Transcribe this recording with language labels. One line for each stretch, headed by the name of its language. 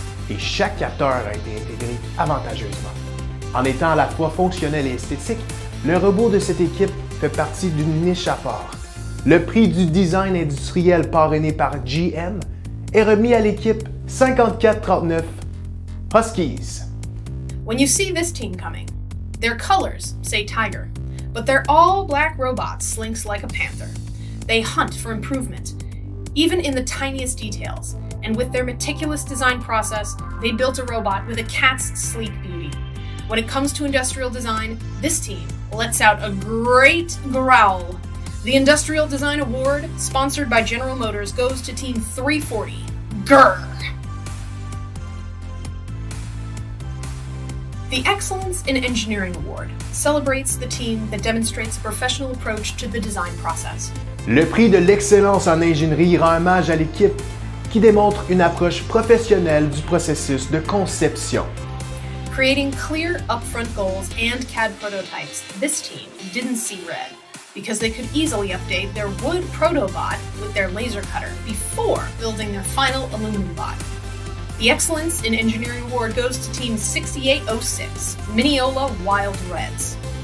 French: Et chaque capteur a été intégré avantageusement. En étant à la fois fonctionnel et esthétique, le robot de cette équipe fait partie d'une niche à part. Le prix du design industriel parrainé par GM est remis à l'équipe 5439 Huskies.
English: When you see this team coming, their colors say tiger, but they're all black robots slinks like a panther. They hunt for improvement, even in the tiniest details, and with their meticulous design process, they built a robot with a cat's sleek beauty. When it comes to industrial design, this team lets out a great growl. The Industrial Design Award, sponsored by General Motors, goes to Team 340, Grr! The Excellence in Engineering Award celebrates the team that demonstrates a professional approach to the design process.
French: Le prix de l'excellence en ingénierie rend hommage à l'équipe qui démontre une approche professionnelle du processus de conception.
English: Creating clear upfront goals and CAD prototypes, this team didn't see red because they could easily update their wood protobot with their laser cutter before building their final aluminum bot. The Excellence in Engineering Award goes to Team 6806, Mineola Wild Reds.